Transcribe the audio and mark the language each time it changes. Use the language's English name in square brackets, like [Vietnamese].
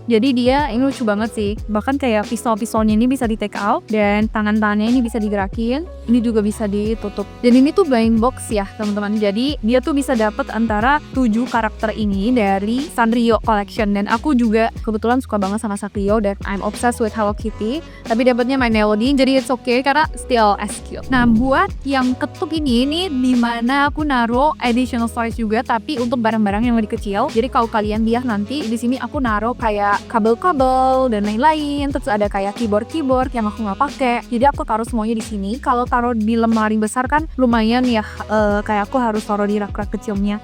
[Indonesian] Jadi dia ini lucu banget sih. Bahkan kayak pistol-pistolnya ini bisa di take out, dan tangan-tangannya ini bisa digerakin. Ini juga bisa ditutup. Dan ini tuh blind box ya teman-teman. Jadi dia tuh bisa dapat antara 7 karakter ini dari Sanrio Collection. Dan aku juga kebetulan suka banget sama Sanrio dan [English] I'm obsessed with Hello Kitty. [Indonesian] Tapi dapatnya My Melody, jadi [English] it's okay [Indonesian] karena [English] still as cute. [Indonesian] Nah, buat yang ketuk ini dimana aku naruh additional storage juga, tapi untuk barang-barang yang lebih kecil. Jadi kalau kalian lihat nanti di sini aku naruh kayak kabel-kabel dan lain-lain. Terus ada kayak keyboard yang aku nggak pakai. Jadi aku taruh semuanya di sini. Kalau taruh di lemari besar kan lumayan ya, kayak aku harus taruh di rak-rak kecilnya.